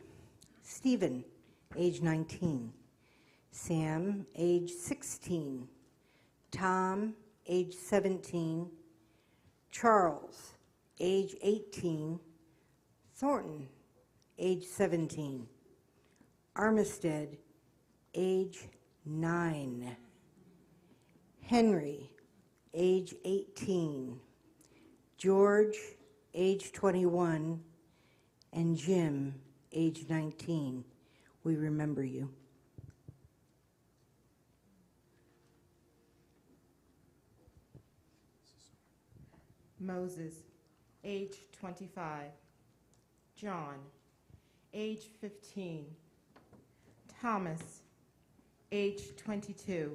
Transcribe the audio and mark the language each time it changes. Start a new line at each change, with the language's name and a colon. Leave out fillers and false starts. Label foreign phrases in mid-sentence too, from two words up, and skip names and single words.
English: Stephen, age 19. Sam, age 16. Tom, age 17. Charles, age 18. Thornton, age 17. Armistead, age 9. Henry, age 18. George, age 21. And Jim, age 19. We remember you. Moses, age 25. John, age 15. Thomas, age 22.